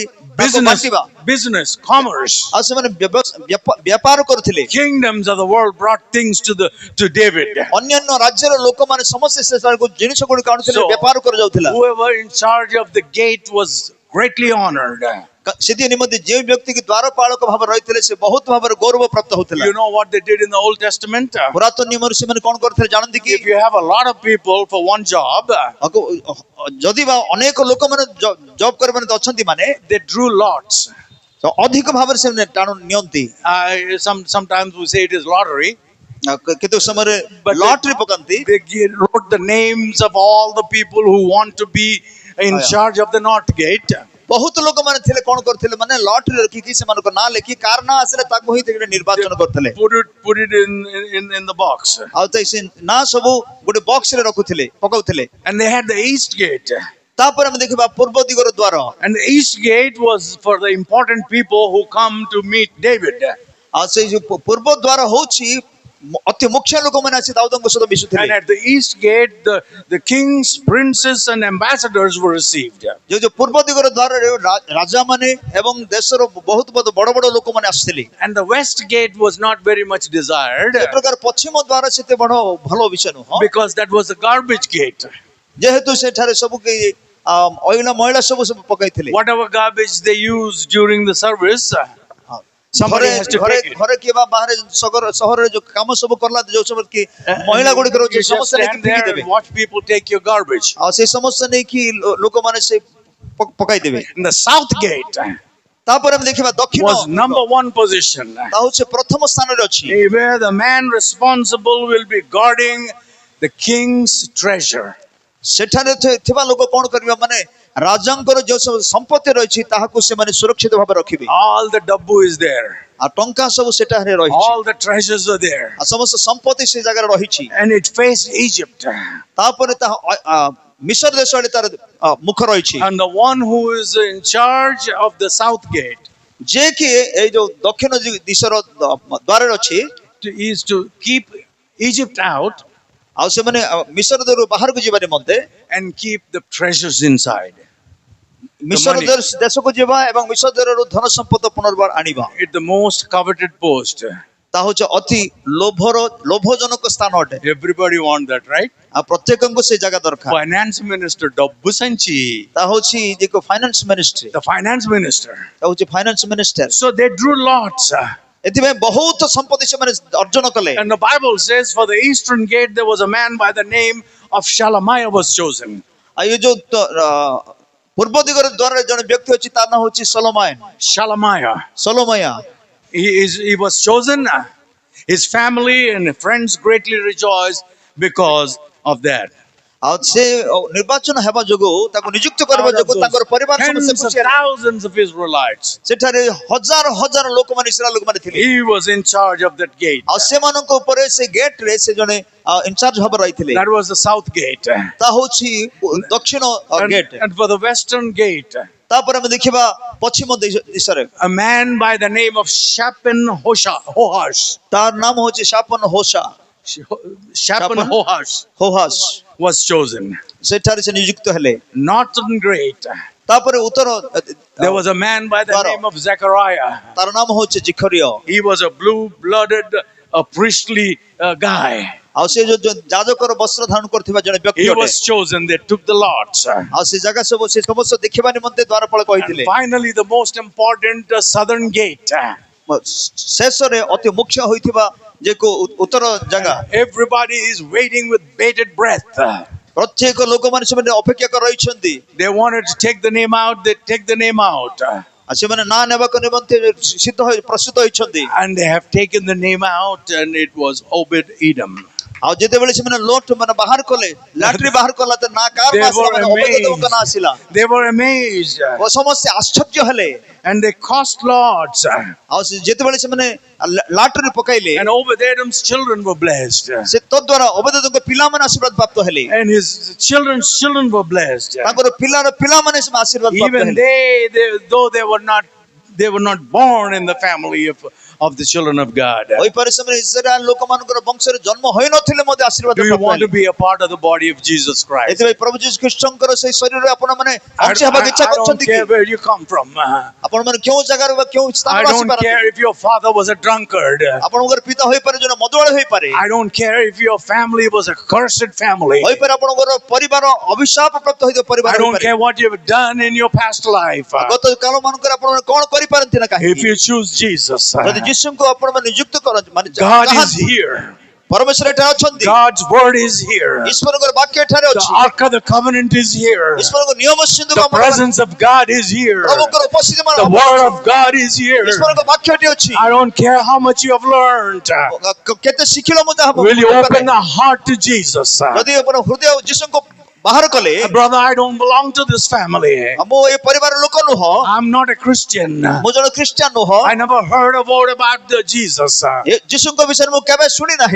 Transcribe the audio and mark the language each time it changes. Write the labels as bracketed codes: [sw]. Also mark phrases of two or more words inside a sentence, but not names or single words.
[en] Business, commerce. [or] ଆଉ ସେମାନେ ବ୍ୟାପାର କରୁଥିଲେ [en] Kingdoms of the world brought things to David. [or] ଅନ୍ୟାନ୍ୟ ରାଜ୍ୟର ଲୋକମାନେ ସମସ୍ତେ ସେ ଜିନିଷ ଗୁଡ଼ିକ ଆଣୁଥିଲେ [en] So, [or] ବ୍ୟାପାର କରାଯାଉଥିଲା [en] whoever in charge of the gate was greatly honored. [or] ସେଥି ନିମନ୍ତେ ଯେଉଁ ବ୍ୟକ୍ତି କି ଦ୍ୱାରପାଳକ ଭାବରେ ରହିଥିଲେ ସେ ବହୁତ ଭାବରେ ଗୌରବ ପ୍ରାପ୍ତ ହଉଥିଲା [en] You know what they did in the Old Testament? [or] ପୁରାତନ ନିୟମରେ ସେମାନେ କଣ କରିଥିଲେ ଜାଣନ୍ତି କି [en] If you have a lot of people for one job, [or] ଯଦି ବା ଅନେକ ଲୋକମାନେ ଜବ୍ କରିବାରେ ଅଛନ୍ତି ମାନେ [en] they drew lots. [or] ଅଧିକ ଭାବରେ ସେମାନେ ନିଅନ୍ତି [en] Sometimes we say it is lottery. [or] କେତେ ସମୟରେ ଲଟରୀ ପକାନ୍ତି [en] They wrote the names of all the people who want to be in charge of the north gate. [or] ବହୁତ ଲୋକମାନେ ଥିଲେ କଣ କରୁଥିଲେ ମାନେ ଲଟରୀ ରଖିକି ସେମାନଙ୍କ ନାଁ ଲେଖି କାର ନାଁ ଆସିଲେ ତାକୁ ହିଁ ନିର୍ବାଚନ କରୁଥିଲେ [en] Put it in the box. [or] ଆଉ ସେ ନାଁ ସବୁ ଗୋଟେ ବକ୍ସ ରେ ରଖୁଥିଲେ ପକାଉଥିଲେ [en] And they had the east gate. [or] ତାପରେ ଆମେ ଦେଖିବା ପୂର୍ବ ଦିଗର ଦ୍ୱାର। [en] And the east gate was for the important people who come to meet David. [or] ଆଉ ସେଇ ଯୋଉ ପୂର୍ବ ଦ୍ୱାର ହଉଛି ଅତି ମୁଖ୍ୟ ଲୋକମାନେ ଆସି ଦାଉଦଙ୍କ ସହିତ [en] And [or] ମିଶୁଥିଲେ। [en] at the east gate, the kings, princes, and ambassadors were received. [or] ଯୋଉ ପୂର୍ବ ଦିଗର ଦ୍ୱାରରେ ରାଜା ମାନେ ଏବଂ ଦେଶର ବହୁତ ବହୁତ ବଡ ବଡ ଲୋକମାନେ ଆସିଥିଲେ। [en] And the west gate was not very much desired [or] ଏ ପ୍ରକାର ପଶ୍ଚିମ ଦ୍ୱାର ସେତେ ବଡ ଭଲ ବିଷୟ ନୁହଁ, [en] because that was a garbage gate. [or] ଯେହେତୁ ସେଠାରେ ସବୁ କେହି ଅଇନା ମଇଳା ସବୁ ସବୁ ପକାଇଥିଲେ। [en] Whatever garbage they used during the service, somebody [or] ଘରେ [en] has to [or] ଘରେ [en] take it. [or] ଘରେ କିମ୍ବା ବାହାରେ ସହରରେ ଯୋଉ କାମ ସବୁ କରଲା ଯୋଉ ସବୁ କି ମହିଳା ଗୁଡିକ [en] You [or] ରହୁଛି [en] just [or] ସମସ୍ତେ ନେଇକି [en] stand there [or] ଫିଙ୍ଗିଦେବେ। [en] and watch people take your garbage. [or] ଆଉ ସେଇ ସମସ୍ତେ ନେଇକି ଲୋକମାନେ ସେ ପକାଇଦେବେ। [en] And the south gate [or] ତାପରେ ଆମେ ଦେଖିବା ଦକ୍ଷିଣ [en] was number one position, [or] ତା ହଉଛି ପ୍ରଥମ ସ୍ଥାନରେ ଅଛି, [en] where the man responsible will be guarding the king's treasure. [or] ସେଠାରେ ଥିବା ଲୋକ କଣ କରିବେ ମାନେ ରାଜାଙ୍କର ଯୋଉ ସବୁ ସମ୍ପତ୍ତି ରହିଛି ତାହାକୁ ସେମାନେ ସୁରକ୍ଷିତ ଭାବେ ରଖିବେ। [en] All the dabbu is there. [or] ଆଉ ଟଙ୍କା ସବୁ ସେଠାରେ ରହିଛି, [en] All the treasures are there. [or] ଆଉ ସମସ୍ତ ସମ୍ପତ୍ତି ସେ ଜାଗାରେ ରହିଛି। [en] And it faced Egypt. [or] ତାପରେ ତାହା ମିଶର ଦେଶ ଆଡେ ତାର ମୁଖ ରହିଛି। [en] And the one who is in charge of the south gate [or] ଯେ କି ଏଇ ଯୋଉ ଦକ୍ଷିଣ ଦିଶର ଦ୍ୱାରରେ ଅଛି, [en] is to keep Egypt out [or] ଆଉ ସେମାନେ ମିଶର ଦେଶରୁ ବାହାରକୁ ଯିବା ନିମନ୍ତେ [en] and keep the treasures inside. [or] ମିଶର [en] money. [or] ଦେଶକୁ ଯିବା ଏବଂ ମିଶର ଦେଶରୁ ଧନ ସମ୍ପଦ ପୁନର୍ବାର ଆଣିବା, [en] It's the most coveted post. [or] ତାହା ହଉଛି ଅତି ଲୋଭଜନକ ସ୍ଥାନ ଅଟେ। [en] Everybody want that, right? [or] ଆଉ ପ୍ରତ୍ୟେକଙ୍କୁ ସେ ଜାଗା ଦରକାର। [en] Finance minister Dabbu Sanchi, [or] ତାହା ହଉଛି ଯେ [en] finance ministry, the finance minister. [or] ତାହା ହଉଛି [en] finance minister. So they drew lots. [or] ଏଥିପାଇଁ ବହୁତ ସମ୍ପତ୍ତି ସେମାନେ ଅର୍ଜନ କଲେ। [en] And the Bible says for the eastern gate there was a man by the name of Shalamiah was chosen. [or] ଆଉ ଏ ଯୋଉ ପୂର୍ବ ଦିଗର ଦ୍ୱାରରେ ଜଣେ ବ୍ୟକ୍ତି ଅଛି, ତା ନାଁ ହଉଛି ସଲୋମାୟନ, [en] Shalamiah. [or] ସଲୋମୟା। [en] He was chosen. His family and friends greatly rejoiced because of that. [or] ଆଉ ସେ ନିର୍ବାଚନ ହେବା ଯୋଗୁଁ ତାକୁ ନିଯୁକ୍ତ କରିବା ଯୋଗୁଁ ତାଙ୍କର ପରିବାର ସମସ୍ତେ [en] Tens of [or] ଖୁସି ହେଲେ। [en] thousands of Israelites. [or] ସେଠାରେ ହଜାର ହଜାର ଲୋକମାନେ ଇସ୍ରାଏଲ ଲୋକମାନେ ଥିଲେ। [en] He was in charge of that gate. [or] ଆଉ ସେମାନଙ୍କ ଉପରେ ସେ ଗେଟ ରେ ସେ ଜଣେ ଇନଚାର୍ଜ ଭାବରେ ରହିଥିଲେ। [en] That was the south gate. [or] ତା ହଉଛି ଦକ୍ଷିଣ ଗେଟ। [en] And for the western gate, [or] ତାପରେ ଆମେ ଦେଖିବା ପଶ୍ଚିମ ଦିଶରେ [en] a man by the name of Shaphan Hohash. [or] ତାର ନାମ ହଉଛି ଶାପନ ହୋସା, [en] Shaphan Hohash [or] ହୋହାସ [en] was chosen. [or] ସେଠାରେ ସେ ନିଯୁକ୍ତ ହେଲେ। [en] Northern gate, [or] ତାପରେ ଉତ୍ତର [en] there was a man by the [or] Dwara. [en] name of Zechariah. [or] ତାର ନାମ ହଉଛି ଜିଖରିୟ। [en] He was a blue-blooded, a priestly guy. [or] ଆଉ ସେ ଯୋଉ ଯାଜକର ବସ୍ତ୍ର ଧାରଣ କରୁଥିବା ଜଣେ ବ୍ୟକ୍ତି [en] He [or] ଅଟେ। [en] was chosen. They took the lots. [or] ଆଉ ସେ ଜାଗା ସବୁ ସେ ସମସ୍ତ ଦେଖିବା ନିମନ୍ତେ ଦ୍ୱାରପାଳ [en] And [or] କହିଥିଲେ। [en] finally, the most important southern gate. [or] ଶେଷରେ ଅତି ମୁଖ୍ୟ ହୋଇଥିବା ଯେ ଉତ୍ତର ଜାଗା, [en] Everybody is waiting with bated breath. [or] ପ୍ରତ୍ୟେକ ଲୋକମାନେ ସେମାନେ ଅପେକ୍ଷା କରି ରହିଛନ୍ତି। [en] They wanted to take the name out. They take the name out. [or] ଆଉ ସେମାନେ ନାଁ ନେବାକୁ ନିମନ୍ତେ ପ୍ରସ୍ତୁତ ହୋଇଛନ୍ତି। [en] And they have taken the name out, and it was Obed Edom. [or] ଆଉ ଯେତେବେଳେ ସେମାନେ ଲୋଟ ମାନେ ବାହାର କଲେ, ଲାଟରି ବାହାର କଲା, ତ ନା କାର [en] They [or] ଆସିଲା, [en] were [or] ମାନେ ଅବେଦଙ୍କ ନାଁ ଆସିଲା। [en] They were amazed. [or] ଓ ସମସ୍ତେ ଆଶ୍ଚର୍ଯ୍ୟ ହେଲେ। [en] And they cost lots. [or] ଆଉ ଯେତେବେଳେ ସେମାନେ ଲାଟରି ପକାଇଲେ, [en] And Obed Edom's children were blessed. [or] ସେ ତଦ୍ୱାରା ଅବେଦଙ୍କ ପିଲାମାନେ ଆଶୀର୍ବାଦ ପ୍ରାପ୍ତ ହେଲେ। [en] And his children's children were blessed. [or] ତାଙ୍କର ପିଲାମାନେ ସେମାନେ ଆଶୀର୍ବାଦ ପ୍ରାପ୍ତ [en] Even [or] ହେଲେ। [en] though they were not born in the family of the children of God. [or] ହୋଇପାରେ ସେମାନେ ଇସ୍ରାଏଲ ଲୋକମାନଙ୍କର ବଂଶରେ ଜନ୍ମ ହୋଇନଥିଲେ ମଧ୍ୟ ଆଶୀର୍ବାଦ [en] Do you [or] ପ୍ରାପ୍ତ [en] want to [or] ହେଲେ। [en] be a part of the body of Jesus Christ? [or] ଏଥିପାଇଁ ପ୍ରଭୁ ଯୀଶୁ ଖ୍ରୀଷ୍ଟଙ୍କର ସେଇ ଶରୀରରେ ଆପଣମାନେ [en] I [or] ଅଂଶ ହେବାକୁ ଇଚ୍ଛା [en] don't [or] କରୁଛନ୍ତି କି? [en] care where you come from. [or] ଆପଣମାନେ କେଉଁ ଜାଗାରୁ ବା କେଉଁ [en] I [or] ସ୍ଥାନରୁ [en] don't [or] ଆସିପାରନ୍ତି। [en] care if your father was a drunkard. [or] ଆପଣଙ୍କର ପିତା ହୋଇପାରେ ଜଣେ ମଦୁଆଳି ହୋଇପାରେ। [en] I don't care if your family was a cursed family. [or] ହୋଇପାରେ ଆପଣଙ୍କର ପରିବାର ଅଭିଶାପ ପ୍ରାପ୍ତ ହୋଇଥିବା ପରିବାର [en] I don't [or] ହୋଇପାରେ। [en] care what you've done in your past life. [or] ଗତ କାଳ ମାନଙ୍କରେ ଆପଣ କଣ କରିପାରନ୍ତି ନା [en] If [or] କାହିଁକି? [en] you choose Jesus, [or] ଯଦି ଯୀଶୁଙ୍କୁ ଆପଣ ନିଯୁକ୍ତ କରନ୍ତି, ମାନେ [en] God is [or] ଚାହାନ୍ତି, [en] here. [or] ପରମେଶ୍ୱର ଏଠାରେ ଅଛନ୍ତି, [en] God's word is here. [or] ଈଶ୍ୱରଙ୍କର ବାକ୍ୟ ଏଠାରେ [en] The [or] ଅଛି, [en] Ark of the Covenant is here. [or] ଈଶ୍ୱରଙ୍କ ନିୟମ ସିନ୍ଧୁକ [en] The [or] ଆମର [en] presence of God is here. [or] ପ୍ରଭୁଙ୍କର ଉପସ୍ଥିତି [en] The word of God is here. [or] ଈଶ୍ୱରଙ୍କ ବାକ୍ୟ ଏଠି ଅଛି। [en] I don't care how much you have learned. [or] କେତେ ଶିଖିଲ ମୁଁ ତାହା [en] Will you open the heart to Jesus? [or] ଯଦି ଆପଣ ହୃଦୟ ଯୀଶୁଙ୍କୁ ବାହାର କଲେ [en] Brother, I don't belong to this family. [or] ମୁଁ ଏ ପରିବାର ଲୋକ ନୁହଁ, [en] I'm not a Christian. [or] ମୁଁ ଜଣେ ଖ୍ରୀଷ୍ଟିଆନ ନୁହଁ, [en] I never heard a word about the Jesus. [or] ଏ ଯୀଶୁଙ୍କ ବିଷୟରେ ମୁଁ କେବେ ଶୁଣି ନାହିଁ।